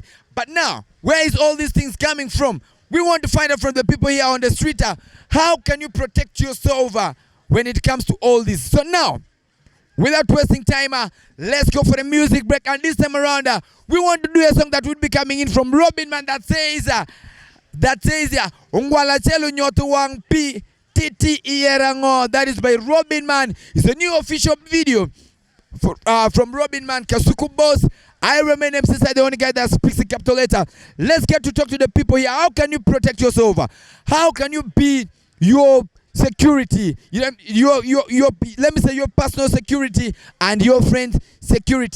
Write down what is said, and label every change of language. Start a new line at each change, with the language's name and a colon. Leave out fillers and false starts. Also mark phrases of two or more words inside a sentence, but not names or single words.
English: But now, where is all these things coming from? We want to find out from the people here on the street. How can you protect yourself when it comes to all this? So now, without wasting time, let's go for a music break. And this time around, we want to do a song that will be coming in from Robin Man that says,
Acoli: Ungwala chelu nyoto wang pi titi ierango.
English: That is by Robin Man. It's a new official video from Robin Man, Kasuku Boss. I remain MC Side, the only guy that speaks in capital letter. Let's get to talk to the people here. How can you protect yourself? How can you be your security? Let me say your personal security and your friend's security.